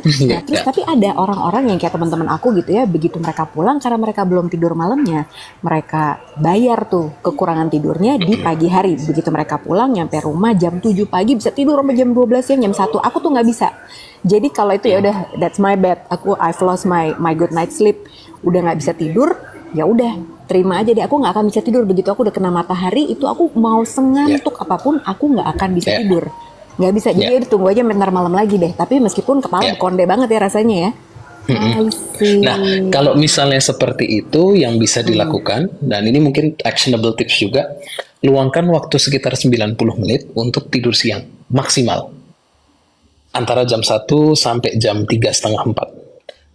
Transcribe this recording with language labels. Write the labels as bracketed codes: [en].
[id] Nah, terus tapi ada orang-orang yang kayak teman-teman aku gitu ya, begitu mereka pulang karena mereka belum tidur malamnya, mereka bayar tuh kekurangan tidurnya di pagi hari. Begitu mereka pulang nyampe rumah jam 7 pagi bisa tidur sampai jam 12 siang, jam 1. Aku tuh nggak bisa. Jadi kalau itu ya udah, [en] that's my bad. I've lost my good night sleep. [id] Udah nggak bisa tidur, ya udah terima aja deh, aku nggak akan bisa tidur. Begitu aku udah kena matahari itu, aku mau sengantuk apapun aku nggak akan bisa tidur, nggak bisa. Jadi udah tunggu aja bentar malam lagi deh, tapi meskipun kepala konde banget ya rasanya ya. Nah, kalau misalnya seperti itu yang bisa dilakukan, dan ini mungkin actionable tips juga, luangkan waktu sekitar 90 menit untuk tidur siang maksimal antara jam 1 sampai jam 3:30-4.